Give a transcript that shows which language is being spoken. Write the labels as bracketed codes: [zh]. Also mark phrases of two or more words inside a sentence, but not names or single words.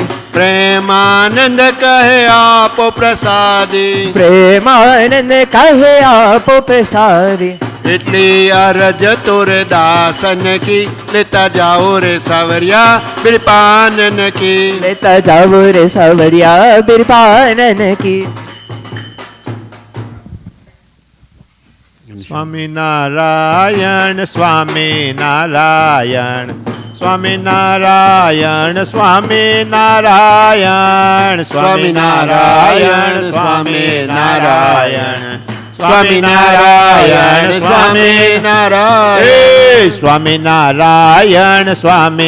[gu] પ્રેમાનંદ કહે આપો પ્રસાદી પ્રેમાનંદ કહે આપો પ્રસાદી [hi] इटली अरज तोरे दासन की लेता जाओ रे सावरिया बीड़ी पानन की लेता जाओ रे सावरिया बीड़ी पानन की स्वामी नारायण स्वामी नारायण स्वामी नारायण स्वामी नारायण स्वामी नारायण स्वामी नारायण स्वामी नारायण स्वामी नारायण स्वामी नारायण स्वामी